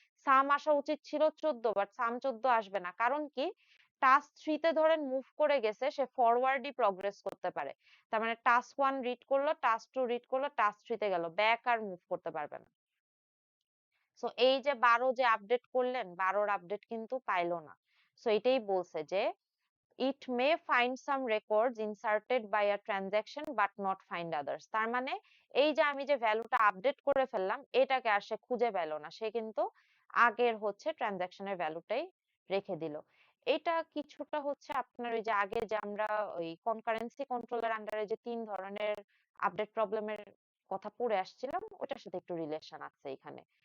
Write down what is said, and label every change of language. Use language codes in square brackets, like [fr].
[bn] সাম আসা উচিত ছিল 14, বাট সাম 14 আসবে না, কারণ কি টাস্ক 3 তে ধরেন মুভ করে গেছে, সে ফরওয়ার্ডই প্রগ্রেস করতে পারে। তার মানে টাস্ক 1 রিড করলো, টাস্ক 2 রিড করলো, টাস্ক 3 তে গেল, ব্যাক আর মুভ করতে পারবে না। সো এই যে 12 যে আপডেট করলেন, 12 এর আপডেট কিন্তু পাইলো না। সো এটাই বলছে যে [en] it may find some records inserted by a transaction but not find others. [bn] তার মানে এই যে আমি যে ভ্যালুটা আপডেট করে ফেললাম এটাকে আর সে খুঁজে পেল না, সে কিন্তু আগের হচ্ছে ট্রানজাকশনের ভ্যালুটাই রেখে দিল। এটা কিছুটা হচ্ছে আপনার ওই যে আগে যে আমরা ওই কনকারেন্সি কন্ট্রোলের আন্ডারে যে 3 ধরনের আপডেট প্রবলেমের কথা পড়ে আসছিলাম ওটার সাথে একটু রিলেশন আছে এখানে।